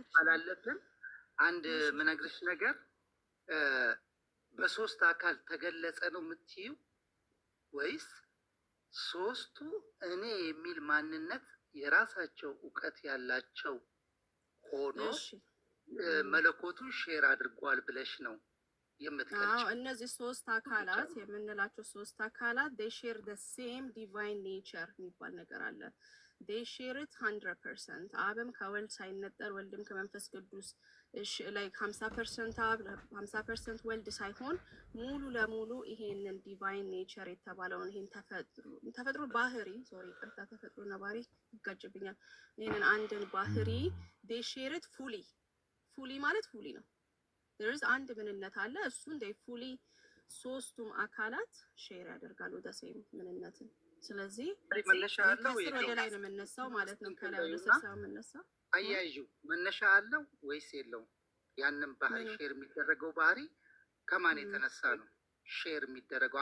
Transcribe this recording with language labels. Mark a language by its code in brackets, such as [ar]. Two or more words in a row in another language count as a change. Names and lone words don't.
[am] አላለብን አንድ ምነግርሽ ነገር በሶስት አካል ተገለጸ ነው የምትይው ወይስ ሶስቱ እኔ የሚል ማንነት የራሳቸው እውቀት ያላቸው ሆኖ መለኮቱን ሼር አድርጓል ብለሽ ነው የምትገልጭ? እነዚህ ሶስት አካላት የምንላቸው ሶስት አካላት [en] they share the same divine nature [am] የሚባል ነገር አለ። [en] they share [am] it 100%። አብም ከወልድ ሳይነጠር ወልድም ከመንፈስ ቅዱስ like 50% አብ 50% ወልድ ሳይሆን ሙሉ ለሙሉ ይሄንን [en] divine nature [am] የተባለውን ይሄን ተፈጥሮ ባህሪ ቅርታ ተፈጥሮና ባህሪ ይጋጭብኛል። ይሄንን አንድን ባህሪ [en] they share it fully [am] ማለት fully ነው። [en] there is [am] አንድ ምንነት አለ እሱን [en] they fully [am] ሶስቱም አካላት ሼር ያደርጋሉ ደሴም ምንነትን። ስለዚህ መነሻ አለው ወደ ላይ ነው የምነሳው ማለት ነው። ከላይ ወደ ሰው የምነሳው አያይዙ መነሻ አለው ወይስ የለውም? ያንን ባህሪ ሼር የሚደረገው ባህሪ ከማን የተነሳ ነው ሼር የሚደረገው?